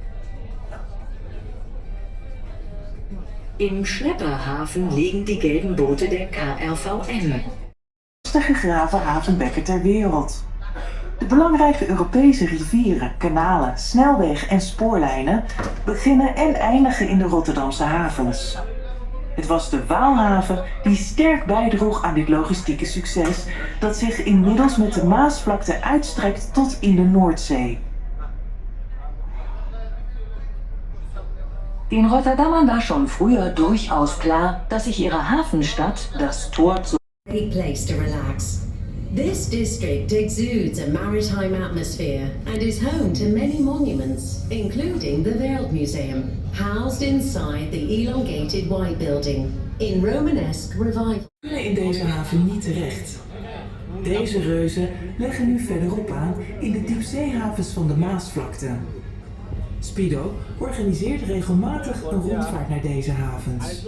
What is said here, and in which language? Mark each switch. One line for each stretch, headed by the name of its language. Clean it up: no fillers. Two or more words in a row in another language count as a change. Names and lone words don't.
German: Im Schlepperhafen liegen die gelben Boote der KRVN.
Dutch: De gegraven havenbekken ter wereld. De belangrijke Europese rivieren, kanalen, snelwegen en spoorlijnen beginnen en eindigen in de Rotterdamse havens. Het was de Waalhaven die sterk bijdroeg aan dit logistieke succes dat zich inmiddels met de Maasvlakte uitstrekt tot in de Noordzee.
German: Den Rotterdamern war schon früher durchaus klar, dass sich ihre Hafenstadt das Tor zu
English: A place to relax. This district exudes a maritime atmosphere and is home to many monuments, including the Wereldmuseum, housed inside the elongated White Building, in Romanesque revival.
Dutch: Kunnen in deze haven niet terecht. Deze reuzen leggen nu verderop aan in de diepzeehavens van de Maasvlakte. Speedo organiseert regelmatig een rondvaart naar deze havens.